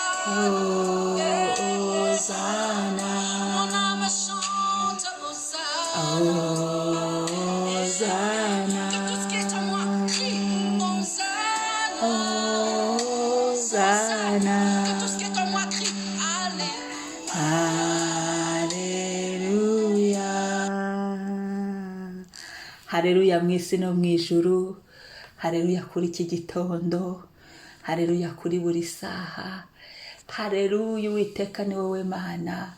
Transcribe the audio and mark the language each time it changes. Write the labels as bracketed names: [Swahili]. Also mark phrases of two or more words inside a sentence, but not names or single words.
[French] Hosanna. Mon âme chante Hosanna. Hosanna. Que tout ce qui est en moi crie Hosanna. Hosanna. Que tout ce qui est en moi crie [Kinyarwanda] Haleluya. Haleluya mu isi no mu ijuru. Haleluya kuri iki gitondo. Haleluya kuri buri saha. Haleluya Uwiteka ni wowe Mana.